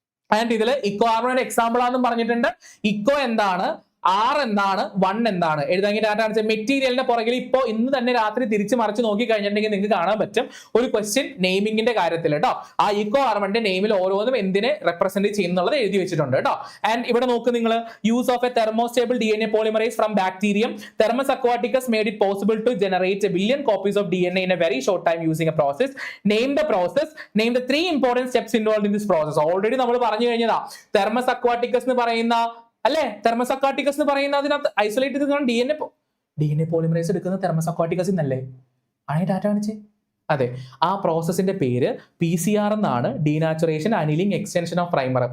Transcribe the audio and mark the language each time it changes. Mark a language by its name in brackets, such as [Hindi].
[Malayalam] And ഇതിൽ eco ആറിന്റെ example ആണെന്ന് പറഞ്ഞിട്ടുണ്ട്. ഇക്കോ എന്താണ്, ആർ എന്താണ്, വൺ എന്താണ് എഴുതാൻ ഡാറ്റ മെറ്റീരിയലിന്റെ പുറകിൽ ഇപ്പോ ഇന്ന് തന്നെ രാത്രി തിരിച്ചു മറിച്ച് നോക്കി കഴിഞ്ഞിട്ടുണ്ടെങ്കിൽ നിങ്ങൾക്ക് കാണാൻ പറ്റും ഒരു ക്വസ്റ്റ്യൻ നെയിമിങ്ങിന്റെ കാര്യത്തിൽ കേട്ടോ. ആ ഇക്കോ ആർമന്റെ നെയിമിൽ ഓരോന്നും എന്തിനെ റെപ്രസെന്റ് ചെയ്യുന്നുള്ളത് എഴുതി വെച്ചിട്ടുണ്ട് കേട്ടോ. [English] and [Malayalam] ഇവിടെ നോക്ക് നിങ്ങൾ, [English] Use of a thermostable DNA polymerase from bacterium Thermus aquaticus made it possible to generate a billion copies of DNA in a very short time using a process. Name the process. Name the 3 important steps involved in this process. [Malayalam] Already നമ്മൾ പറഞ്ഞു കഴിഞ്ഞതാ. Thermus aquaticus എന്ന് പറയുന്ന അല്ലേ, thermos aquaticus എന്ന് പറയുന്ന അതിനകത്ത് isolate ചെയ്ത് DNA പോളിമറേസ് എടുക്കുന്ന തെർമസ് അക്വാട്ടിക്കസ് എന്നല്ലേ ആണ് ഡാറ്റ കാണിച്ചേ. അതെ, ആ പ്രോസസ്സിന്റെ പേര് PCR എന്നാണ്, ഡീനാച്ചുറേഷൻ അനിലിംഗ് എക്സ്റ്റൻഷൻ ഓഫ് പ്രൈമർ.